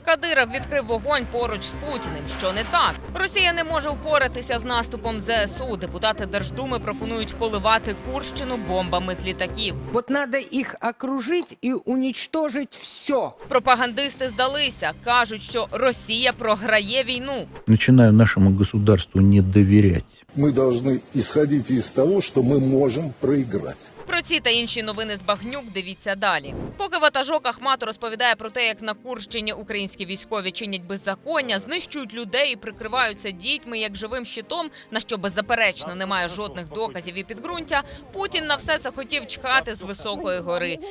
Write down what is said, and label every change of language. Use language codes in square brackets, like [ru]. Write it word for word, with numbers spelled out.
[uk] Кадиров відкрив вогонь поруч з Путіним. Що не так? Росія не може впоратися з наступом ЗСУ. Депутати Держдуми пропонують поливати Курщину бомбами з літаків. [ru] Вот надо их окружить и уничтожить все. [uk] Пропагандисти здалися. Кажуть, що Росія програє війну. [ru] Начинаю нашему государству не доверять. Мы должны исходить из того, что мы можем проиграть. [uk] Про ці та інші новини з Багнюк дивіться далі. Поки ватажок Ахмату розповідає про те, як на Курщині українські військові чинять беззаконня, знищують людей і прикриваються дітьми як живим щитом, на що беззаперечно немає жодних доказів і підґрунтя, Путін на все це хотів чхати з високої гори.